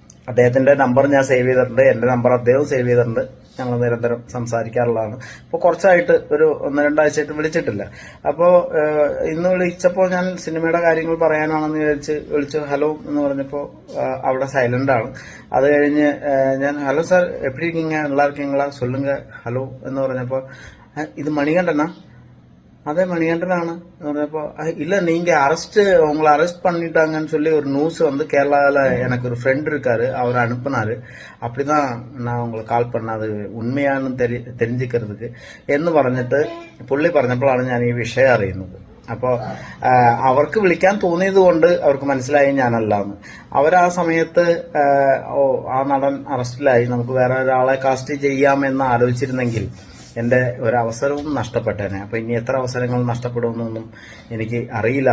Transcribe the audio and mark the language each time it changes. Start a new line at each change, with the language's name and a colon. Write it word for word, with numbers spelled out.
Malayalam: അദ്ദേഹത്തിന്റെ നമ്പർ ഞാൻ സേവ് ചെയ്തിട്ടുണ്ട്, എന്റെ നമ്പർ അദ്ദേഹം സേവ് ചെയ്തിട്ടുണ്ട്. ഞങ്ങൾ നിരന്തരം സംസാരിക്കാറുള്ളതാണ്. ഇപ്പോൾ കുറച്ചായിട്ട് ഒരു ഒന്ന് രണ്ടാഴ്ചയായിട്ട് വിളിച്ചിട്ടില്ല. അപ്പോൾ ഇന്ന് വിളിച്ചപ്പോൾ ഞാൻ സിനിമയുടെ കാര്യങ്ങൾ പറയാനാണെന്ന് വിചാരിച്ച് വിളിച്ചു. ഹലോ എന്ന് പറഞ്ഞപ്പോൾ ആ, അവിടെ സൈലന്റ് ആണ്. അത് കഴിഞ്ഞ് ആ, ഞാൻ ഹലോ സാർ
Tamil: എപ്പിടി இருக்கீங்க நல்லா இருக்கீங்களா சொல்லுங்க
Malayalam: ഹലോ എന്ന് പറഞ്ഞപ്പോൾ "ആ, ഇത് മണികണ്ഠനാ
Tamil: அதே மணிகண்டனான அப்போ இல்லை நீங்கள் அரெஸ்ட்டு உங்களை அரெஸ்ட் பண்ணிட்டாங்கன்னு சொல்லி ஒரு நியூஸ் வந்து கேரளாவில் எனக்கு ஒரு ஃப்ரெண்ட் இருக்கார் அவர் அனுப்புனார் அப்படி தான் நான் உங்களுக்கு கால் பண்ணது உண்மையானு தெரி தெரிஞ்சுக்கிறதுக்கு
Malayalam: എന്ന് പറഞ്ഞിട്ട് പുള്ളി പറഞ്ഞപ്പോഴാണ് ഞാൻ ഈ വിഷയം അറിയുന്നത്. അപ്പോൾ ആ, അവർക്ക് വിളിക്കാൻ തോന്നിയത് കൊണ്ട് അവർക്ക് മനസ്സിലായി ഞാനല്ലാന്ന്. അവരാ സമയത്ത് ആ, ഓ ആ നടൻ അറസ്റ്റിലായി നമുക്ക് വേറെ ഒരാളെ കാസ്റ്റ് ചെയ്യാമെന്ന് ആലോചിച്ചിരുന്നെങ്കിൽ എൻ്റെ ഒരവസരവും നഷ്ടപ്പെട്ടേനെ. അപ്പോൾ ഇനി എത്ര അവസരങ്ങൾ നഷ്ടപ്പെടുമെന്നൊന്നും എനിക്ക് അറിയില്ല.